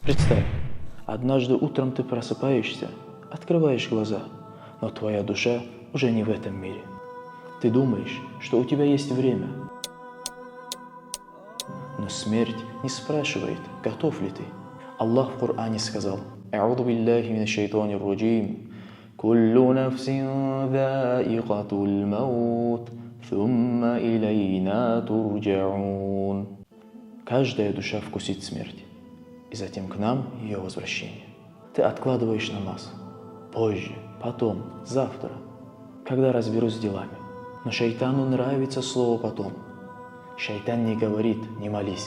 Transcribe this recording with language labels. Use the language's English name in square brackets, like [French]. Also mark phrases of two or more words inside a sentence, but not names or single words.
[Russian] Представь, однажды утром ты просыпаешься, открываешь глаза, но твоя душа уже не в этом мире. Ты думаешь, что у тебя есть время, но смерть не спрашивает, готов ли ты. Аллах в Коране сказал: [Arabic] «أعوذ بالله من الشيطان الرجيم. كل نفس ذائقة الموت، ثم إلينا ترجعون». [Russian] Каждая душа вкусит смерть, и затем к нам ее возвращение. Ты откладываешь намаз. Позже, потом, завтра, когда разберусь с делами. Но шайтану нравится слово «потом». Шайтан не говорит «не молись».